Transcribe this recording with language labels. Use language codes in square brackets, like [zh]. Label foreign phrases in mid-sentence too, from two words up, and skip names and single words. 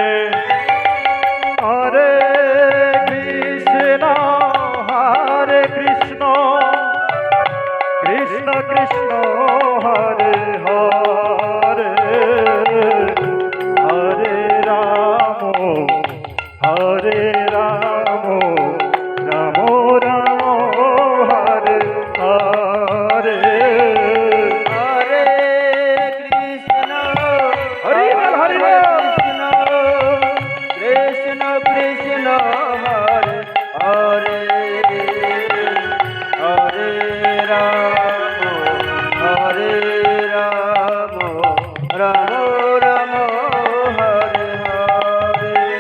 [sa] হরে কৃষ্ণ কৃষ্ণ কৃষ্ণ হরে হরে হরে রাম রাম রাম হরে হরে হরে কৃষ্ণ [bn] হরি বল, হরি বল। [sa] কৃষ্ণ কৃষ্ণ হরে হরে হরে রাম রাম রাম হরে হরে